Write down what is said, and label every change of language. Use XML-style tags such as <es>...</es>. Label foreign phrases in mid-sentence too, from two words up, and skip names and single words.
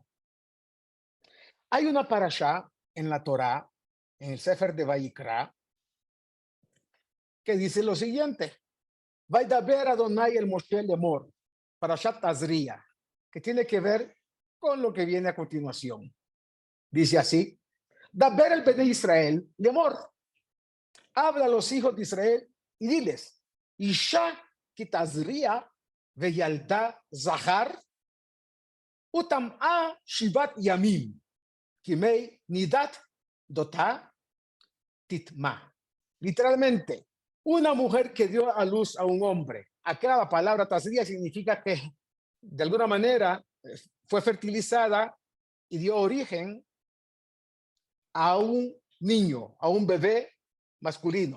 <es>Hay una parashá en la Torá, en el Sefer de Vayikra, que dice lo siguiente.</es> <he>וידבר אדוני אל משה לאמר, פרשת תזריע,</he> <es>que tiene que ver con lo que viene a continuación. Dice así,</es> <he>דבר אל בני ישראל לאמר,</he> <es>habla a los hijos de Israel y diles,</es> <he>אשה כי תזריע וילדה זכר, וטמאה שבעת ימים, כימי נדת דותה תטמא.</he> <es>Literalmente, una mujer que dio a luz a un hombre. Acá la palabra tazria significa que de alguna manera fue fertilizada y dio origen a un niño, a un bebé masculino.</es>